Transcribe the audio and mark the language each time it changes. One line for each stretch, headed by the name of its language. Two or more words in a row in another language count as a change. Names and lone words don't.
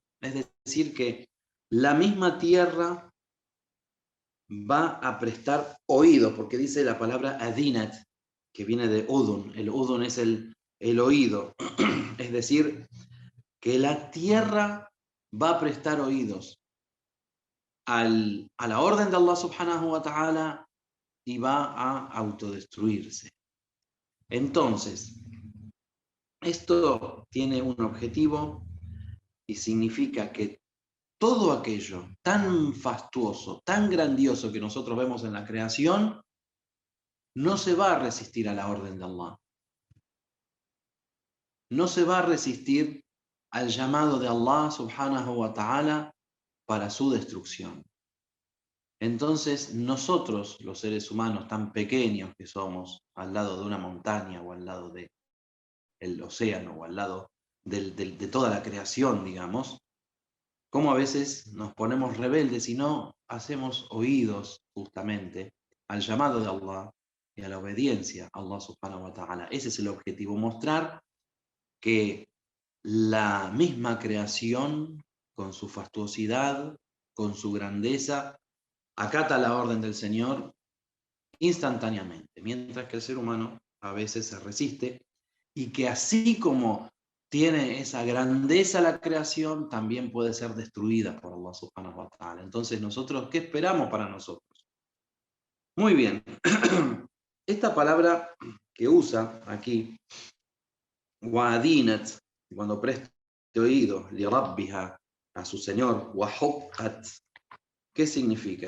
Spanish: Es decir, que la misma tierra va a prestar oído, porque dice la palabra adinat, que viene de udun. El udun es el oído. Es decir, que la tierra va a prestar oídos a la orden de
Arabic: الله سبحانه وتعالى
Spanish: y va a autodestruirse. Entonces, esto tiene un objetivo y significa que todo aquello tan fastuoso, tan grandioso que nosotros vemos en la creación, no se va a resistir a la orden de Allah. No se va a resistir al llamado de
Arabic: الله سبحانه وتعالى
Spanish: para su destrucción. Entonces nosotros, los seres humanos tan pequeños que somos, al lado de una montaña o al lado del océano o al lado de toda la creación, digamos, cómo a veces nos ponemos rebeldes y no hacemos oídos justamente al llamado de Allah y a la obediencia a
Arabic: الله سبحانه وتعالى.
Spanish: Ese es el objetivo, mostrar que la misma creación, con su fastuosidad, con su grandeza, acata la orden del Señor instantáneamente, mientras que el ser humano a veces se resiste y que así como tiene esa grandeza la creación, también puede ser destruida por
Arabic: الله سبحانه وتعالى.
Spanish: Entonces nosotros, ¿qué esperamos para nosotros? Muy bien. Esta palabra que usa aquí, wa'adinat, cuando preste oído,
Arabic: لربها,
Spanish: a su Señor,
Arabic: وحقت.
Spanish: ¿Qué significa?